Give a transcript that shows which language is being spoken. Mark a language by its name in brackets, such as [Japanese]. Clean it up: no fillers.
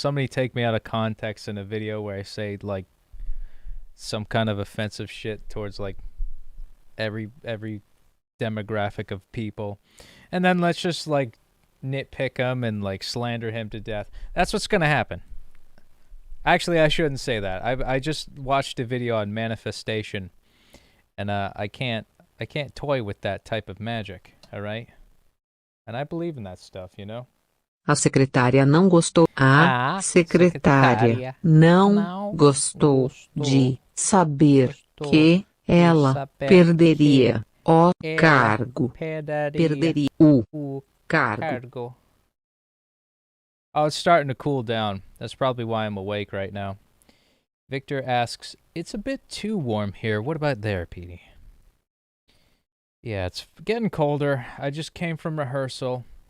[English] Somebody take me out of context in a video where I say like some kind of offensive shit towards like every demographic of people, and then let's just like nitpick him and like slander him to death. That's what's gonna happen. Actually, I shouldn't say that. I just watched a video on manifestation, and I can't toy with that type of magic. All right, and I believe in that stuff, you know. [Portuguese] A secretária não gostou. A secretária não gostou de saber que ela perderia o cargo. Perderia o cargo. [English] Oh, it's starting to cool down. That's probably why I'm awake right now. Victor asks, it's a bit too warm here. What about there, Petey? Yeah, it's getting colder. I just came from rehearsal.